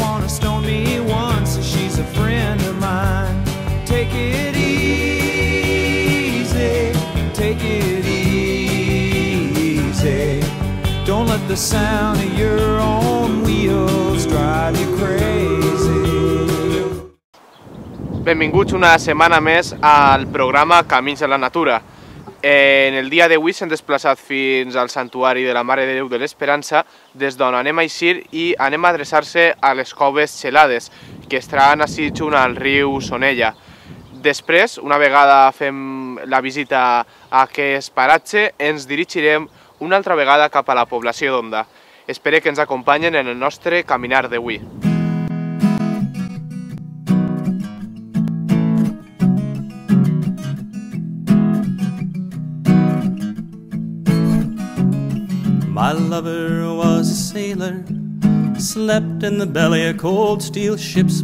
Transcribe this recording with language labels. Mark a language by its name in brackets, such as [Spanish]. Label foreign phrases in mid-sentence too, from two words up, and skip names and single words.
[English] stoned me once, she's a friend of mine. Take it easy, take it easy. Don't let the sound of your own wheels drive you crazy. [Catalan] Benvinguts una setmana més al programa Camins de la Natura. En el dia d'avui s'hem desplaçat fins al Santuari de la Mare de Déu de l'Esperança, des d'on anem a eixir i anem a adreçar-se a les coves Xelades, que estaran així junt al riu Sonella. Després, una vegada fem la visita a aquest paratge, ens dirigirem una altra vegada cap a la població d'Onda. Espero que ens acompanyen en el nostre caminar d'avui. [English] My lover was a sailor, slept in the belly of cold steel ships.